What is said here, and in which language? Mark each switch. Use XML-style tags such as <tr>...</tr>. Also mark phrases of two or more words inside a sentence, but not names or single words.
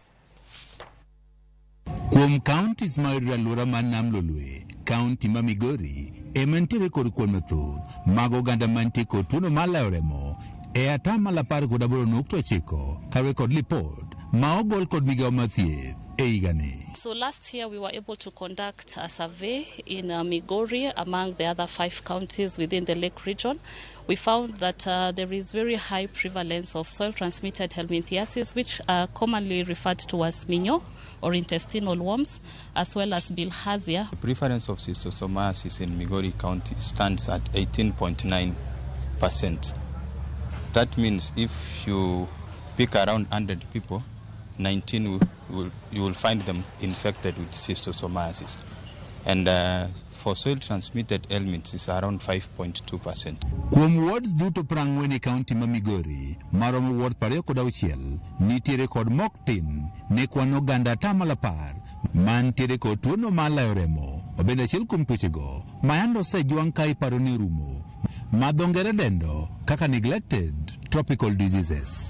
<luo>Kuom counties ma alwora mar Nam Lolwe, kaunti ma Migori ema nitiere kod kuon mathoth mag oganda mantie kod tuono mar layo remo e atamalo 18.9 kawe kod lipot ma ogol kod migao mar thieth e higani.</luo> <en>So last year we were able to conduct a survey in Migori among the other 5 counties within the Lake region. We found that there is very high prevalence of soil-transmitted helminthiasis, which are commonly referred to as minyo or intestinal worms, as well as bilharzia. The prevalence of schistosomiasis in Migori County stands at 18.9%. That means if you pick around 100 people, 19 you will find them infected with schistosomiasis. And for soil-transmitted ailments, it's around 5.2%.</en> <luo>Kuom wards duto prang'wen e kaunti ma Migori, maromo ward 26 nitiere kod mok tin ne kwan oganda atamalo 10 mantiere kod tuono mar layo remo. Obende achiel kuom tuochego mayando osejwang' ka iparo ni rumo, ma dho ngere dendo kaka</luo> <en>neglected tropical diseases.</en>